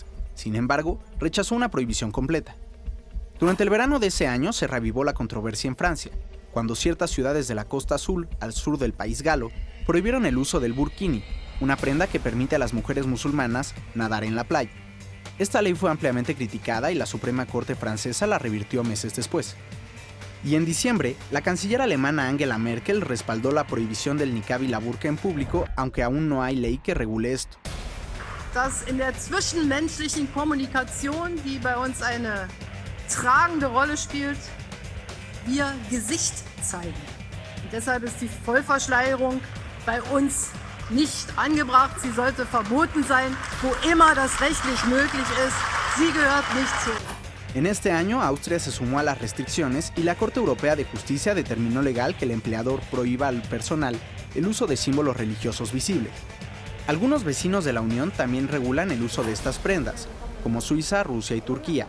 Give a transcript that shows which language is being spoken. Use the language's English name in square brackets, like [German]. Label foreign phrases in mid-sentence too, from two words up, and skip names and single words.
[Spanish] Sin embargo, rechazó una prohibición completa. Durante el verano de ese año se reavivó la controversia en Francia, cuando ciertas ciudades de la Costa Azul, al sur del país galo, prohibieron el uso del burkini, una prenda que permite a las mujeres musulmanas nadar en la playa. Esta ley fue ampliamente criticada y la Suprema Corte francesa la revirtió meses después. Y en diciembre, la canciller alemana Angela Merkel respaldó la prohibición del niqab y la burka en público, aunque aún no hay ley que regule esto. [German] Dass in der zwischenmenschlichen Kommunikation, die bei uns eine tragende Rolle spielt, wir Gesicht zeigen. Und deshalb ist die Vollverschleierung bei uns nicht angebracht. Sie sollte verboten sein, wo immer das rechtlich möglich ist. Sie gehört nicht zu. [Spanish] En este año, Austria se sumó a las restricciones y la Corte Europea de Justicia determinó legal que el empleador prohíba al personal el uso de símbolos religiosos visibles. Algunos vecinos de la Unión también regulan el uso de estas prendas, como Suiza, Rusia y Turquía.